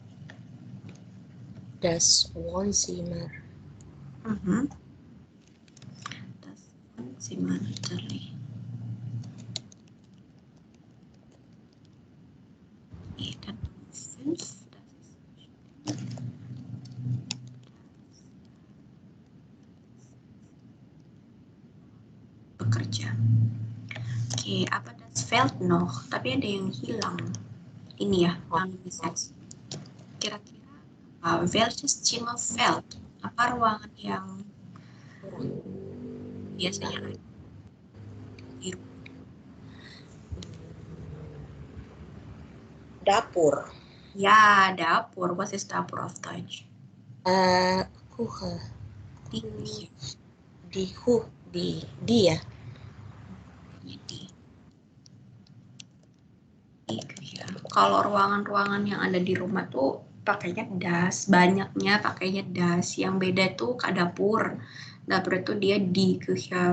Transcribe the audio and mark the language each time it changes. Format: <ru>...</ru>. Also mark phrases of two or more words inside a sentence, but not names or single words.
<de>Das Wohnzimmer. Das Wohnzimmer natürlich. Okay, dann Nummer 5. Das ist bekerja.</de> <id>Oke, apa</id> <de>das fehlt noch?</de> <id>Tapi ada yang hilang. Ini ya, yang Nummer 6. Kira-kira</id> <de>welches Zimmer fehlt?</de> <id>Apa ruangan yang biasanya ada di rumah? Dapur. Ya, dapur.</id> <de>Was ist Dapur auf Deutsch? Küche. Di Küche. Di ya. Di Küche.</de> <id>Kalau ruangan-ruangan yang ada di rumah tuh pakainya das, banyaknya pakainya das. Yang beda tuh ke dapur. Dapur itu dia di Küche.</id>